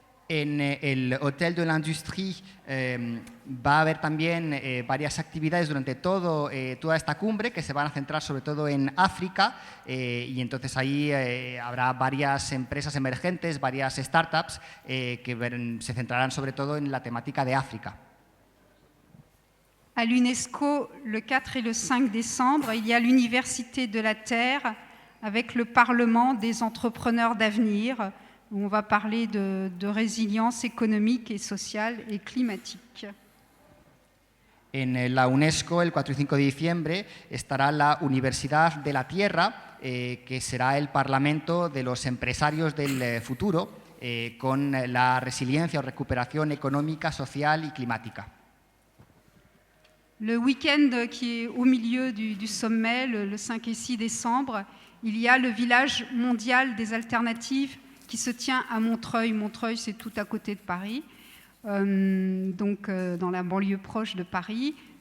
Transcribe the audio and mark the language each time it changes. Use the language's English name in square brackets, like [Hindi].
[Spanish] En el Hotel de l'Industrie va a haber también varias actividades durante toda esta cumbre que se van a centrar sobre todo en África y entonces ahí habrá varias empresas emergentes, varias startups que se centrarán sobre todo en la temática de África. [French] À l'UNESCO, le 4 et le 5 décembre, il y a l'Université de la Terre avec le Parlement des entrepreneurs d'avenir. On va parler de résilience économique et sociale et climatique. [Spanish] En la UNESCO, el 4 y 5 de diciembre, estará la Universidad de la Tierra, que será el Parlamento de los empresarios del futuro, con la resiliencia o recuperación económica, social y climática. [French] Le week-end qui est au milieu du sommet, le 5 et 6 décembre, il y a le village mondial des alternatives qui se tient à Montreuil. Montreuil, c'est tout à côté de Paris, donc dans la banlieue proche de Paris.